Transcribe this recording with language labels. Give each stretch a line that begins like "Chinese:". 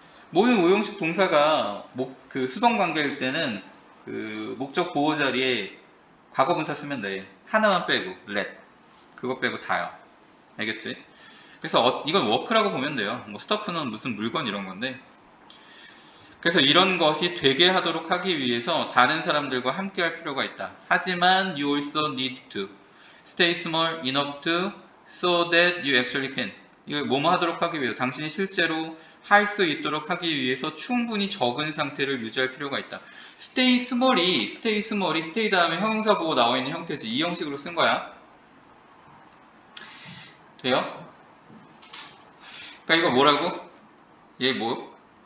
Korean: 모든 오형식 동사가 그 수동 관계일 때는 그 목적 보호 자리에 과거분사 쓰면 돼. 하나만 빼고 let. 그거 빼고 다요. 알겠지? 그래서 이건 워크라고 보면 돼요. 뭐 스터프는 무슨 물건 이런 건데. 그래서 이런 것이 되게 하도록 하기 위해서 다른 사람들과 함께 할 필요가 있다. 하지만
English: you also need to stay small enough to so that you actually can.
Korean: 이거 뭐뭐 하도록 하기 위해서 당신이 실제로 할 수 있도록 하기 위해서 충분히 적은 상태를 유지할 필요가 있다. stay small이 다음에 형용사 보고 나와 있는 형태지. 이 형식으로 쓴 거야. 돼요? 그러니까 이거 뭐라고? 얘 뭐?